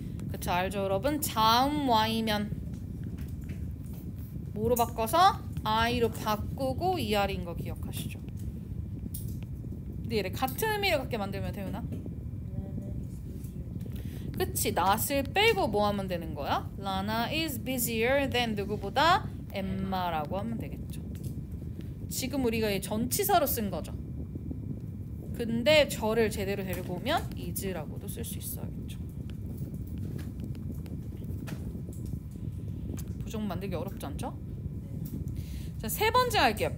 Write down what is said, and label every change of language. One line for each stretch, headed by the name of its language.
Korean: 그쵸 알죠 여러분? 자음 y면 뭐로 바꿔서 i로 바꾸고 er인 거 기억하시죠? 근데 얘를 같은 의미를 갖게 만들면 태윤아? 그치 not을 빼고 뭐 하면 되는 거야?
English: Lana is busier than
Korean: 누구보다? Emma라고 하면 되겠죠. 지금 우리가 이 전치사로 쓴 거죠. 근데 저를 제대로 데리고 오면 is라고도 쓸 수 있어야겠죠. 부정 만들기 어렵지 않죠? 자, 세 번째 할게요.